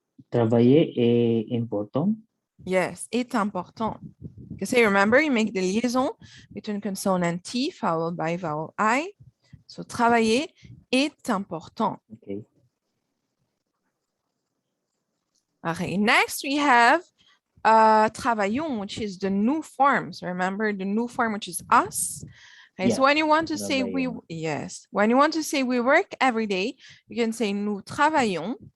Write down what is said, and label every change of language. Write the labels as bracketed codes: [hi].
[fr] Travailler est important. [en] Yes, [fr] est important. [en] Because remember, you make the liaison between consonant T followed by vowel I. So [fr] travailler est important. [en] Okay. Okay, next we have travaillons, which is the new form. So remember the new form, which is us. Okay, Yeah, so when you want to say [fr] travaillons. [en] when you want to say we work every day, you can say [fr] nous travaillons.